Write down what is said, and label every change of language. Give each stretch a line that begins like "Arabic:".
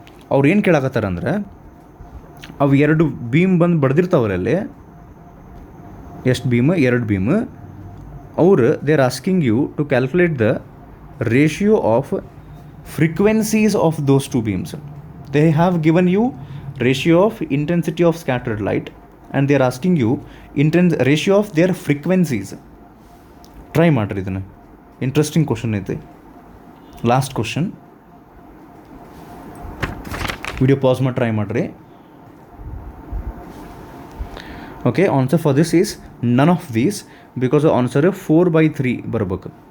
Kannada: ಅವ್ರು ಏನು ಕೇಳಾಕತ್ತಾರ ಅಂದ್ರೆ, ಅವು ಎರಡು ಬೀಮ್ ಬಂದು ಬಡ್ದಿರ್ತಾವ್ರಲ್ಲಿ, ಎಷ್ಟು ಬೀಮ್? ಎರಡು ಬೀಮ್.
English: ಅವರು they are asking you to calculate the ratio of frequencies of those two beams. They have given you ratio of intensity of scattered light and they are asking you ratio of their frequencies.
Kannada: Try ಮಾಡ್ರಿ ಇದನ್ನು, interesting question ಐತೆ. Last question, video pause ಮಾಡಿ try ಮಾಡಿರಿ.
English: Okay, answer for this is none of these, because answer 4/3 ಬರ್ಬೇಕು.